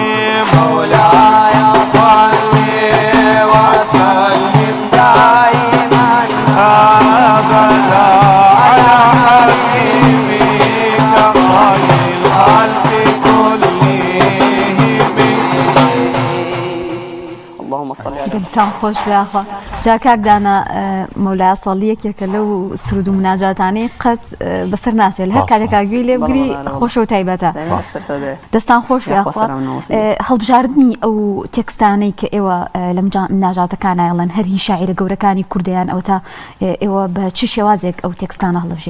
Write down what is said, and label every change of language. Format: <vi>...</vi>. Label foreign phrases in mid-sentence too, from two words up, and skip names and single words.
<ar>مولاي صلي وسلم دائما أبدا على حبيبك خير الخلق كلهم. اللهم صل على</ar> <ckb>دلتان خۆش بێخوا جا کاکدانە مەولای ساڵیەکێکە لەو سرود و مناجاتانەی قەت بەسەر ناچێت هەر کاتێکا گوێی لێ بگری خۆشە و تایبەتە دەستان خۆش بێخوا هەڵبژاردننی ئەو تێکستانەی کە ئێوە لە مناجاتەکان ئەڵەن هەری شاعیرە گەورەکانی کوردیان ئەو تا ئێوە بە چ شێوازێک ئەو تێکستانە هەڵبژێن؟</ckb>